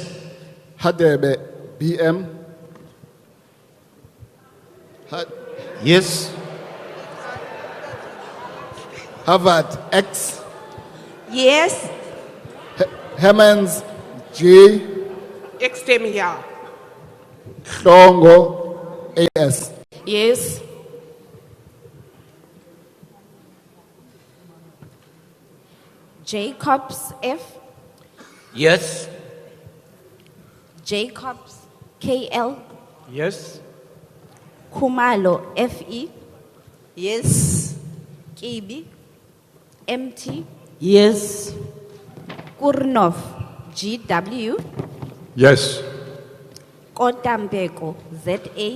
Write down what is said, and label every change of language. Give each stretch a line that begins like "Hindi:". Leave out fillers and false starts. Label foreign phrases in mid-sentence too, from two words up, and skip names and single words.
English: Hadebe, BM. Yes. Harvard, X. Yes. Hemmans, J. Extem here. Hlongo, AS. Yes. Jacobs F. Yes. Jacobs KL. Yes. Kumalo FE. Yes. Kibi MT. Yes. Kurnov GW. Yes. Kotambeko ZA.